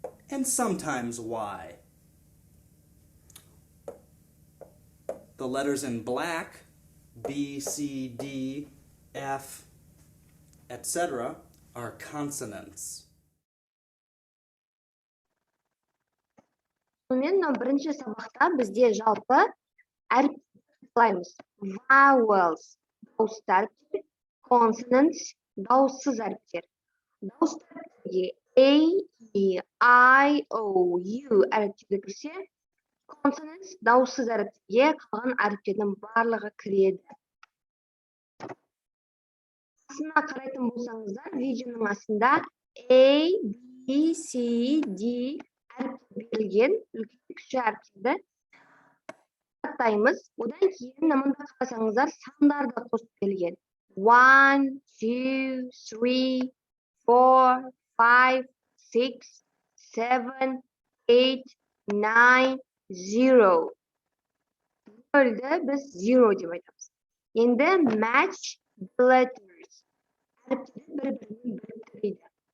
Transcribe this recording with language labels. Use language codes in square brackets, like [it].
[en] And sometimes Y. The letters in black, B, C, D, F, etc., are consonants. [kk] Сонымен мына бірінші сабақта бізде жалпы әріптер қалаймыз. Vowels, дауысты әріптер, consonants, дауыссыз әріптер. Дауысты әріптерге A, E, I, O, U әріптері кірсе, consonants, дауыссыз әріптерге қалған әріптердің барлығы кіреді. Астына қарайтын болсаңыздар, видеоның астында A, B, C, D әріптер берілген, үлкен кіші әріптерді аттаймыз. Одан кейін мында қарасаңыздар, сандар да қосып берілген. [en] 1, 2, 3, 4, 5, 6, 7, 8, 9, 0. [kk] Нөлді біз 0 деп айтамыз. Енді [en] match the letters. [kk] Әріптері бір-бірімен біріктіреді.